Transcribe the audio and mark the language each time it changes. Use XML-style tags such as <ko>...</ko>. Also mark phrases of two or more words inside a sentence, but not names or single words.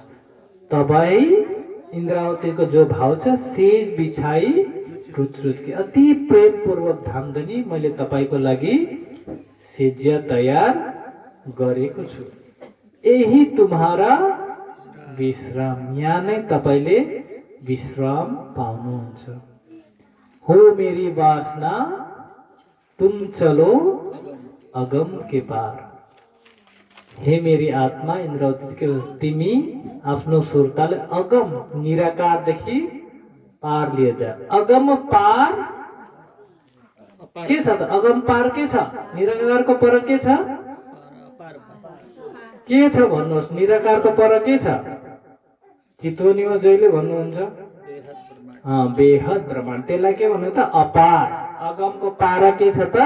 <ne>तपाईँ इन्द्रावतीको जो भाव छ,</ne> <hi>सेज बिछाई रुच रुच के,</hi> <ne>अति प्रेम पूर्वक धामधनी, मैले तपाईँको लागि सेज्या तयार गरेको छु।</ne> <hi>यही तुम्हारा विश्राम,</hi> <ne>यहाँ नै तपाईँले विश्राम पाउनुहुन्छ।</ne> <hi>हो मेरी वासना तुम चलो अगम के पार,</hi> <ne>हे मेरी आत्मा इन्द्रावती, तिमी आफ्नो सुरताले अगम निराकारदेखि पार लिए जा। अगम पार के छ त? अगम पार के छ? निराकारको पर के छ? के छ भन्नुहोस्? निराकारको पर के छ? चितवनीमा जहिले भन्नुहुन्छ बेहद ब्रह्माण्ड, त्यसलाई के भन्नु त? अपार। अगमको पार के छ त?</ne>